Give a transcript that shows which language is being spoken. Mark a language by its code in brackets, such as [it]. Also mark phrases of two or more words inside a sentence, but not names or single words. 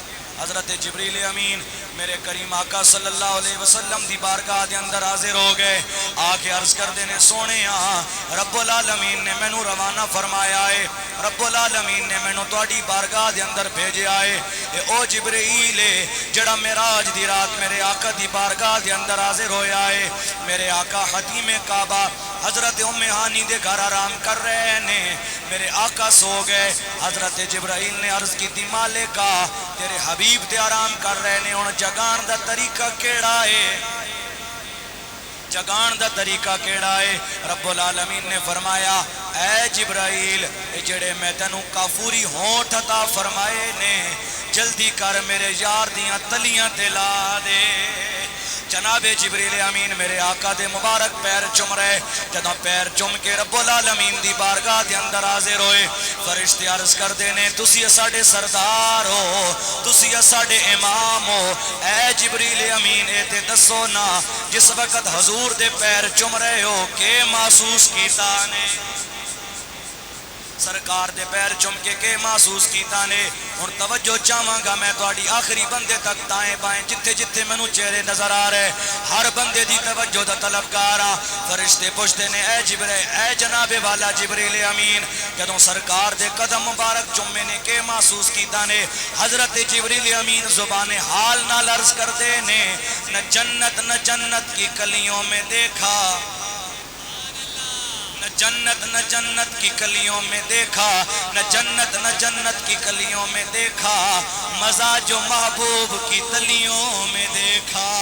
[pa] حضرت جبریل امین میرے کریم آقا [ar] صلی اللہ علیہ وسلم [pa] دی بارگاہ دے اندر حاضر ہو گئے، آ کے عرض کر دینے سونےیا [ar] رب العالمین [pa] نے مینوں روانہ فرمایا ہے، [ar] رب العالمین [pa] نے مینوں تواڈی بارگاہ دے اندر بھیجیا ہے، اے او جبریل ہے جڑا معراج دی رات میرے آقا دی بارگاہ دے اندر حاضر ہویا ہے۔ میرے آقا حتیم کعبہ حضرت ام ہانی دے گھر آرام کر رہے نے، میرے آقا سو گئے، حضرت جبرائیل نے عرض کی تھی مالکا تیرے حبیب تے آرام کر رہے نے، ہن جگان دا طریقہ کیڑا ہے، جگان دا طریقہ کیڑا ہے؟ [ar] رب العالمین [pa] نے فرمایا اے جبرائیل جڑے میں تینوں کافوری ہونٹ عطا فرمائے نے، جلدی کر میرے یار دیاں تلیاں تے لا دے۔ جناب جبریل امین میرے آقا دے مبارک پیر چم رہے، جدوں پیر چم کے [ar] رب العالمین [pa] دی بارگاہ دے اندر حاضر ہوئے، فرشتے عرض کر دینے تسی ساڈے سردار ہو، تسی ساڈے امام ہو، اے جبریل امین اے تے دسو نا جس وقت حضور دے پیر چم رہے ہو کہ محسوس کیتا نے؟ سرکار دے پیر چم کے محسوس کیتا نے؟ ہن توجہ چاہواں گا میں تواڈی آخری بندے تک دائیں بائیں جتھے جتھے مینوں چہرے نظر آ رہے ہر بندے دی توجہ دا طلبگار ہاں۔ فرشتے پوچھتے نے اے جبریل، اے جناب والا جبریل امین جدوں سرکار دے قدم مبارک چومے نے کہ محسوس کیتا نے؟ حضرت جبریل امین زبان حال نال عرض کردے نے [ur] نہ جنت کی کلیوں میں دیکھا، نہ جنت کی کلیوں میں دیکھا، نہ جنت کی کلیوں میں دیکھا، مزہ جو محبوب کی تلیوں میں دیکھا۔